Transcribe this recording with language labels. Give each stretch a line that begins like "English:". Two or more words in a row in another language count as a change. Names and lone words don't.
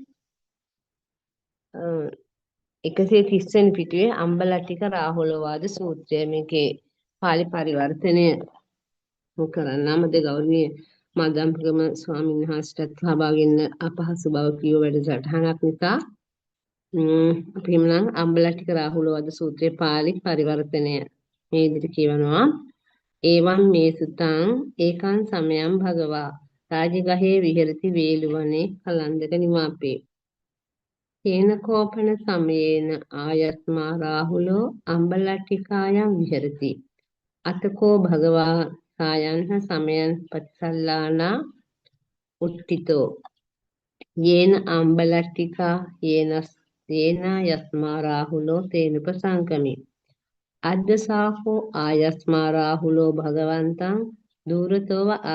Sinhala: 130 වෙනි පිටුවේ අම්බලට්ටික රාහුලවාද සූත්‍රය මේකේ පාලි පරිවර්තනය කරන්න මද ගෞරවනීය මදම්පගම ස්වාමීන් වහන්සේට සහභාගී වෙන්න අපහසු බව කියව වැඩසටහනක් නිසා අපි එමුනම් අම්බලට්ටික රාහුලවාද සූත්‍රයේ පාලි පරිවර්තනය මේ විදිහට කියවනවා
Pali: ඒවං මේ සුතං ඒකං සමයං භගවා රාජගහේ විහෙරති වේලුවනේ කලන්දක නිවාපේ තේන කෝපන සමයේන ආයස්මා රාහුලෝ අම්බලට්ටිකායන් විහෙරති අතකෝ භගවා සායන්හ සමයන් පටිසල්ලානා උට්ඨිතෝ යේන අම්බලට්ටිකා යේන යස්මා රාහුලෝ තේනුපසංකමි අද්දසාහෝ ආයස්මා රාහුලෝ භගවන්තං දූරතෝව